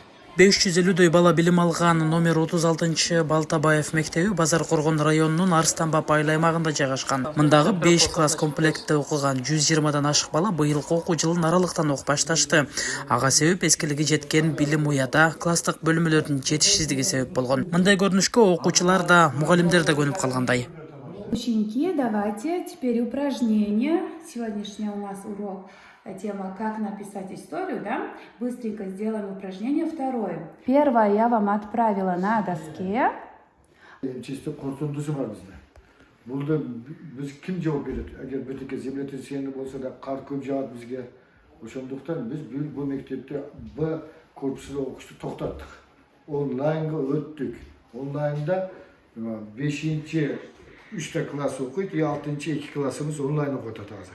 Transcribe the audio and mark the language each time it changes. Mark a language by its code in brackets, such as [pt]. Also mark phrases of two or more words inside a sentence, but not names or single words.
[ky] 550дөй бала билим алган номер 36 Балтабаев мектеби Базар Коргон районунун Арстанбап айыл аймагында жайгашкан. Мындагы 5 класс комплектте окуган 120дан ашык бала быйылкы окуу жылын аралыктан окуп башташты. Ага себеп эскилиги жеткен билим уяда класстык бөлмөлөрдүн жетишсиздиги себеп болгон. Мындай көрүнүшкө окуучулар да, мугалимдер да көнүп калгандай. [ru] Ученики, давайте теперь упражнение. Сегодняшний у нас урок, тема «Как написать историю», да? Быстренько сделаем упражнение второе. Первое я вам отправила на доске. [ky] Чисто корсундусу бар бизде. Булда биз ким жооп берет? Эгер бетике землетрясение болсо да, кар көп жаат бизге. Ошондуктан биз бул мектепте Б корпусунда окушту токтоттук. Онлайнга өттүк. Онлайнда 5-3 класс окуйт, 6-2 классыбыз онлайн окуп атат азыр.